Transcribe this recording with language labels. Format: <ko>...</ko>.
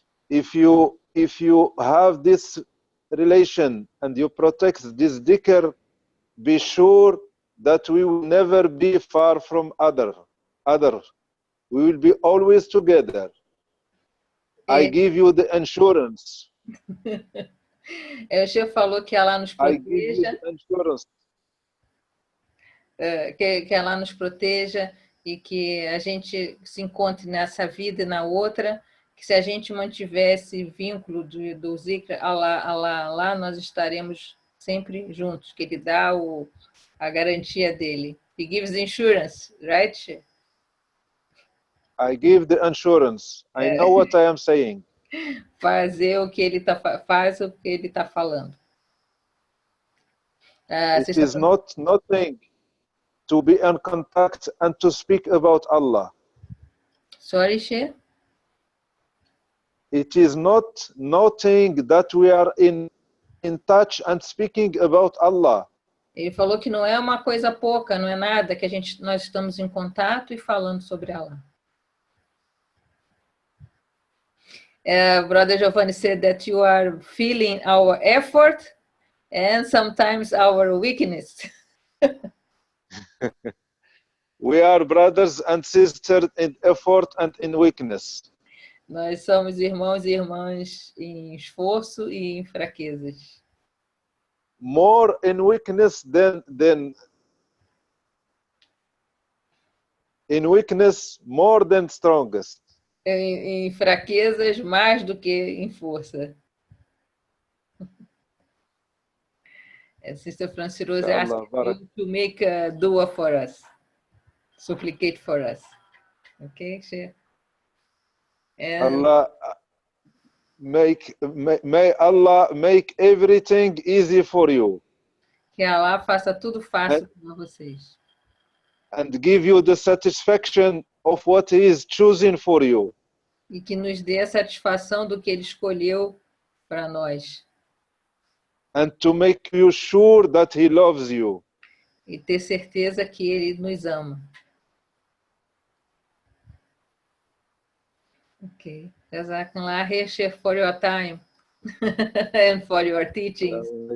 <en>If you have this relation and you protect this dhikr, be sure that we will never be far from other. We will be always together. I give you the assurance.</en> <pt>O Sheikh falou que ela nos proteja. Que ela nos proteja e que a gente se encontre nessa vida e na outra, que se a gente mantiver esse vínculo do zikr, Allah, nós estaremos sempre juntos, que ele dá a garantia dele.</pt> <en>He gives the insurance, right, Sheikh? I give the assurance. I know what I am saying.</en> <pt>Fazer o que ele faz o que ele está falando.</pt> <en>It is not nothing to be in contact and to speak about Allah. Sorry, Sheikh? It is not nothing that we are in touch and speaking about Allah.</en> <pt>Ele falou que não é uma coisa pouca, não é nada, que nós estamos em contato e falando sobre Allah.</pt> <en>Brother Giovanni said that you are feeling our effort and sometimes our weakness. We are brothers and sisters in effort and in weakness.</en> <pt>Nós somos irmãos e irmãs em esforço e em fraquezas.</pt> <en>More in weakness than in weakness more than strongest.</en> <pt>Em fraquezas mais do que em força.</pt> <en>Sister Francirose asked you to make a dua for us. Supplicate for us. Okay, Sheikh? Allah may Allah make everything easy for you.</en> <pt>Que Allah faça tudo fácil para vocês.</pt> <en>And give you the satisfaction of what He is choosing for you.</en> <pt>E que nos dê a satisfação do que Ele escolheu para nós.</pt> <en>And to make you sure that He loves you.</en> <pt>E ter certeza que Ele nos ama.</pt> <en>Okay. Jazakallah khair for your time and for your teachings.</en>